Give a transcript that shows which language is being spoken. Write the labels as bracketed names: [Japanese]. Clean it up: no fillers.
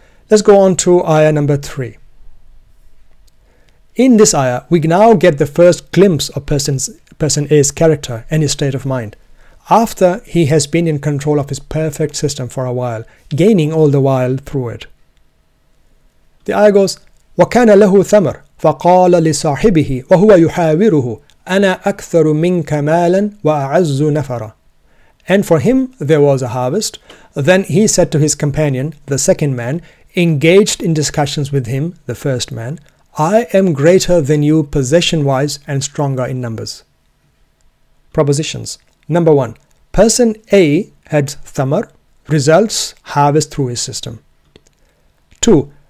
[English] Let's go on to ayah number 3. In this ayah, we now get the first glimpse of person A's character and his state of mind. after he has been in control of his perfect system for a while, gaining all the while through it. [Arabic] The ayah goes, وَكَانَ لَهُ ثَمَرٌ فَقَالَ لِصَاحِبِهِ وَهُوَ يُحَاوِرُهُ أَنَا أَكْثَرُ مِنْكَ مَالًا وَأَعَزُّ نَفَرًا. [English] And for him there was a harvest. Then he said to his companion, the second man, engaged in discussions with him, the first man, I am greater than you possession-wise and stronger in numbers. Propositions. Number 1. Person A had thamar, results harvest through his system. 2.